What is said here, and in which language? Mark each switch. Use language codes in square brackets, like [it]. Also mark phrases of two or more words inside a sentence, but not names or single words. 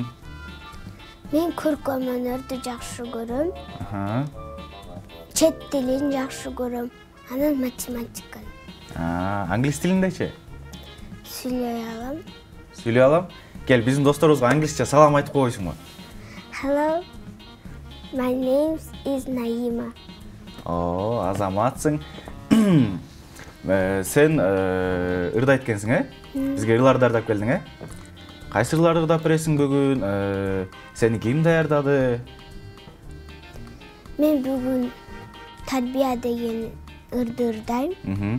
[ky] Мен көркөм өнөрдү жакшы көрөм. Чет тилин жакшы көрөм. Анан математиканы. Англис тилиндечи? Сүйлөй алам. Сүйлөй алам. Кел, биздин досторубузга англисче салам айтып койсуңбу? [en] Hello. My name is Naima. [ky] Азаматсың. Сен ырдайт экенсиң, Бизге ырларды ырдап келдиң, Кайсы ырларды ырдап бересиң бүгүн? Сени ким даярдады? Мен бүгүн Тарбия деген ырды ырдайм.